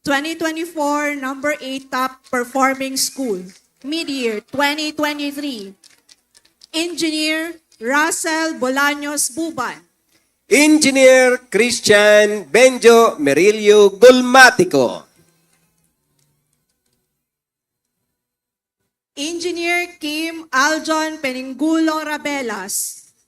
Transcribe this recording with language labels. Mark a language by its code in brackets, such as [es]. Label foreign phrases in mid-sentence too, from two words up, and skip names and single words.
[en] 2024 number 8 top performing school, mid-year 2023. Engineer Russell Bolaños Buban. Engineer Christian Benjo Merilio Gulmatico. Engineer Kim Aljon Peningulo Rabelas.